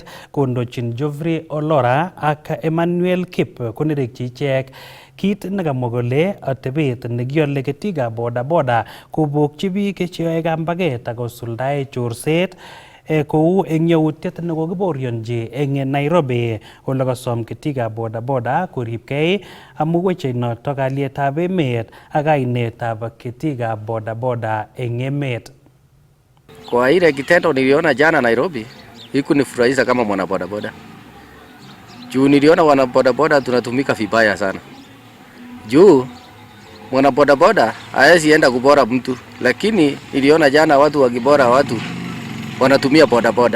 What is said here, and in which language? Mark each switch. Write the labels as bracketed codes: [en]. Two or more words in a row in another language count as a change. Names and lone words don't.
[kln] Kondochin Geoffrey Olora ak Emmanuel Kip konerekyi ichek kit nekamwa kole atebet nekiole ketikab bodaboda kobokchi biik cheyoe kambaget akosuldae chorset kou eng yautiet nekokiborionji eng Nairobi ole kasom ketikab bodaboda koribkei amu weche notok kalyetab emet ak kainetab ketikab bodaboda eng emet. [sw] Kwa ile kitendo niliona jana Nairobi, ikunifurahisha kama mwana bodaboda. Juu niliona wana bodaboda tunatumika vibaya sana. Juu mwana bodaboda haezi enda kubora mtu, lakini niliona jana watu wakibora watu wanatumia bodaboda.